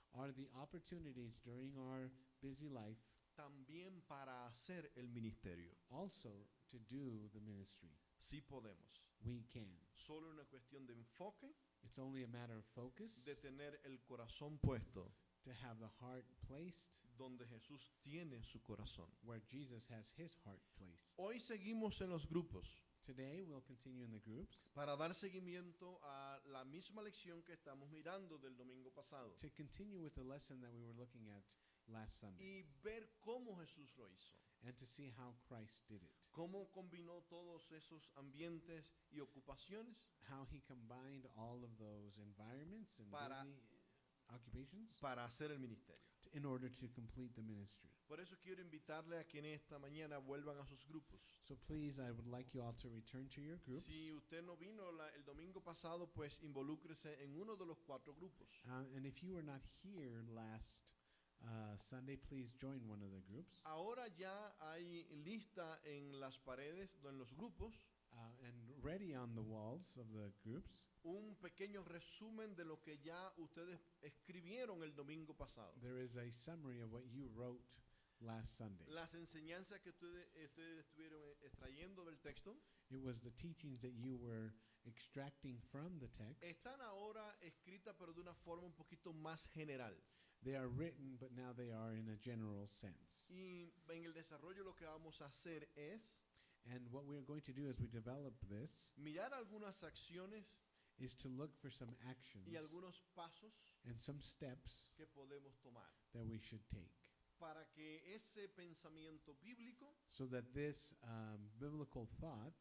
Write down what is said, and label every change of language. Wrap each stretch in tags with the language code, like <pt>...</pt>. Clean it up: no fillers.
<en>are the opportunities during our busy life</en> <es>también para hacer el ministerio.</es> <en>also to do the ministry.</en> <es>Sí podemos.</es> <en>We can.</en> <es>Solo una cuestión de enfoque,</es> <en>It's only a matter of focus,</en> <es>de tener el corazón puesto</es> <en>to have the heart placed</en> <es>donde Jesús tiene su corazón.</es> <en>where Jesus has his heart placed.</en> <es>Hoy seguimos en los grupos.</es> <en>Today we'll continue in the groups</en> <es>para dar seguimiento a la misma lección que estamos mirando del domingo pasado</es> <en>to continue with the lesson that we were looking at last Sunday</en> <es>y ver cómo Jesús lo hizo,</es> <en>and to see how Christ did it,</en> <es>cómo combinó todos esos ambientes y ocupaciones</es> <en>how he combined all of those environments and</en> <es>Para-</es> <en>busy occupations</en> <es>para hacer el ministerio.</es> <en>in order to complete the ministry.</en> <es>Por eso quiero invitarle a que en esta mañana vuelvan a sus grupos.</es> <en>So please, I would like you all to return to your groups.</en> <es>Si usted no vino el domingo pasado, pues involúcrese en uno de los 4 grupos.</es> <en>And if you were not here last Sunday, please join one of the groups.</en> <es>Ahora ya hay lista en las paredes, en los grupos,</es> <en>And ready on the walls of the groups,</en> <es>un pequeño resumen de lo que ya ustedes escribieron el domingo pasado.</es> <en>there is a summary of what you wrote last Sunday.</en> <es>Las enseñanzas que ustedes estuvieron extrayendo del texto</es> <en>It was the teachings that you were extracting from the text.</en> <es>están ahora escritas pero de una forma un poquito más general.</es> <en>They are written, but now they are in a general sense.</en> <es>Y en el desarrollo lo que vamos a hacer es</es> <en>And what we're going to do as we develop this</en> <es>mirar algunas acciones</es> <en>is to look for some actions</en> <es>y algunos pasos</es> <en>and some steps</en> <es>que podemos tomar</es> <en>that we should take</en> <es>para que ese pensamiento bíblico</es> <en>so that this biblical thought</en>